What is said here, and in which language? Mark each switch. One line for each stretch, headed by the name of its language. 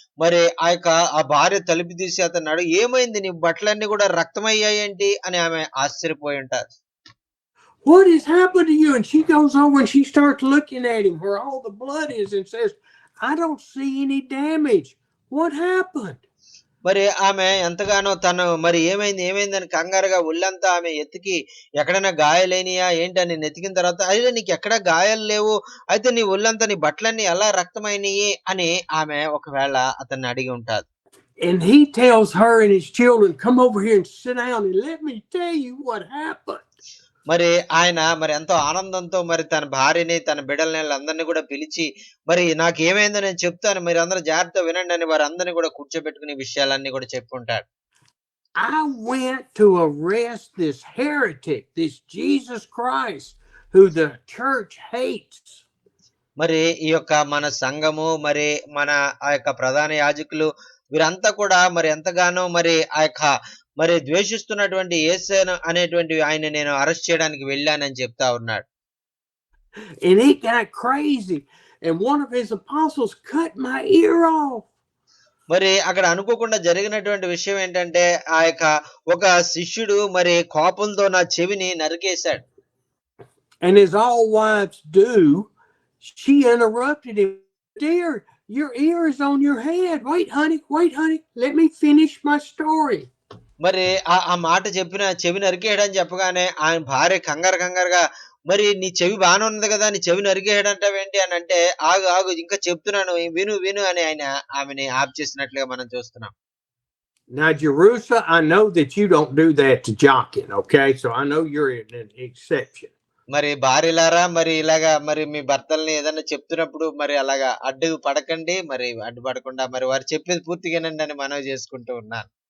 Telugu: మరి ఆ భార్య తలుపు తీసి అతన్నాడు, "ఏమైంది? నీ బట్టలన్నీ కూడా రక్తమయ్యాయేంటి?" అని ఆమె ఆశ్చర్యపోయి ఉంటారు.
English: "What has happened to you?" And she goes over and she starts looking at him where all the blood is and says, "I don't see any damage. What happened?"
Telugu: మరి ఆమె ఎంతగానో తను మరి ఏమైందని కంగారుగా ఒళ్ళంతా ఆమె ఎతికి ఎక్కడైనా గాయాలైనయా ఏంటని నెతికిన తర్వాత, "అయ్యో! నీకెక్కడా గాయాలు లేవు. అయితే నీ ఒళ్ళంతా నీ బట్టలన్నీ ఎలా రక్తమైనయి" అని ఆమె ఒకవేళ అతన్ని అడిగి ఉంటాది.
English: And he tells her and his children, "Come over here and sit down and let me tell you what happened."
Telugu: మరి ఆయన మరి ఎంతో ఆనందంతో మరి తన భార్యని, తన బిడ్డలని అందరిని కూడా పిలిచి, మరి నాకేమైందో నేను చెప్తాను. మీరందరూ జాగ్రత్తగా వినండి అని వారందరిని కూడా కూర్చోబెట్టుకుని విషయాలన్నీ కూడా చెప్పుంటాడు.
English: I went to arrest this heretic, this Jesus Christ, who the church hates.
Telugu: మరి ఈ యొక్క మన సంఘము మరి మన ఆ యొక్క ప్రధాన యాజకులు వీరంతా కూడా మరి ఎంతగానో మరి మరి ద్వేషిస్తున్నటువంటి యేసు అనేటువంటి ఆయన నేను అరెస్ట్ చేయడానికి వెళ్ళానని చెప్తా ఉన్నాడు.
English: And he got crazy, and one of his apostles cut my ear off.
Telugu: మరి అక్కడ అనుకోకుండా జరిగినటువంటి విషయం ఏంటంటే ఒక శిష్యుడు మరి కోపంతో నా చెవిని నరికేశాడు.
English: And as all wives do, she interrupted him. "Dear, your ear is on your head. Wait, honey. Let me finish my story."
Telugu: మరి ఆ మాట చెవి నరికేయడని చెప్పగానే ఆయన భార్య కంగారుగా, "మరి నీ చెవి బానే ఉంది కదా, నీ చెవి నరికేయడంటావేంటి" అని అంటే, ఆగు ఇంకా చెప్తున్నాను విను అని ఆమెని ఆప్ చేసినట్లుగా మనం చూస్తున్నాం.
English: Now, Jerusha, I know that you don't do that to Jockin, okay? So I know you're an exception.
Telugu: మరి భార్యలారా మరి ఇలాగా మరి మీ భర్తల్ని ఏదైనా చెప్తున్నప్పుడు మరి అలాగా అడ్డు పడకండి. మరి అడ్డుపడకుండా మరి వారు చెప్పేది పూర్తిగానండి అని మనవి చేసుకుంటూ ఉన్నాను.